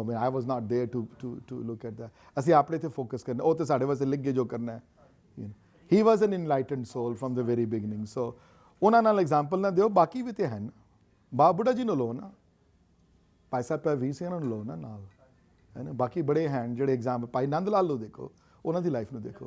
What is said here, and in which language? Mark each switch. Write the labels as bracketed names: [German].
[English] I mean, I was not there to look at that. [Punjabi] ਅਸੀਂ ਆਪਣੇ ਤੇ focus ਕਰਨਾ, ਉਹ ਤੇ ਸਾਡੇ ਵਾਸਤੇ ਲਿਖੇ ਜੋ ਕਰਨਾ ਹੈ। [English] He was an enlightened soul from the very beginning. [Punjabi] So ਉਹਨਾਂ ਨਾਲ ਐਗਜ਼ਾਮਪਲ ਨਾ ਦਿਓ, ਬਾਕੀ ਵੀ ਤੇ ਹਨ। ਬਾਬਾ ਬੁੱਢਾ ਜੀ ਨੂੰ ਲਓ ਨਾ, ਭਾਈ ਸਾਹਿਬ ਵੀਰ ਸਿੰਘ ਨੂੰ ਲਓ ਨਾ ਨਾਲ, ਹੈ ਨਾ। ਬਾਕੀ ਬੜੇ ਹਨ ਜਿਹੜੇ ਐਗਜ਼ਾਮਪਲ, ਭਾਈ ਨੰਦ ਲਾਲ ਨੂੰ ਦੇਖੋ, ਉਹਨਾਂ ਦੀ ਲਾਈਫ ਨੂੰ ਦੇਖੋ।